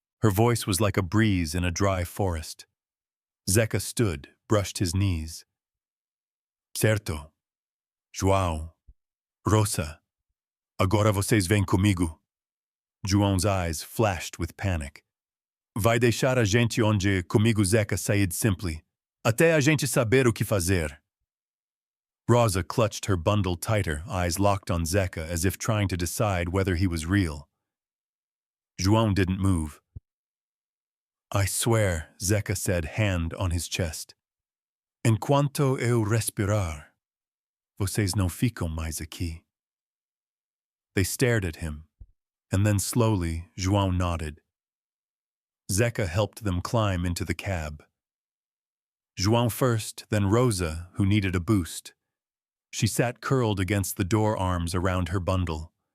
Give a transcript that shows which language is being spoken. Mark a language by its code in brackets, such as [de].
[en] Her voice was like a breeze in a dry forest. Zeka stood, brushed his knees. [pt] Certo. João. Rosa. Agora vocês vêm comigo. [en] João's eyes flashed with panic. [pt] Vai deixar a gente onde comigo, [en] Zeka said simply. [pt] Até a gente saber o que fazer. [en] Rosa clutched her bundle tighter, eyes locked on Zeka as if trying to decide whether he was real. João didn't move. I swear, Zeka said, hand on his chest. [pt] Enquanto eu respirar, vocês não ficam mais aqui. [en] They stared at him, and then slowly, João nodded. Zeka helped them climb into the cab. João first, then Rosa, who needed a boost. She sat curled against the door arms around her bundle.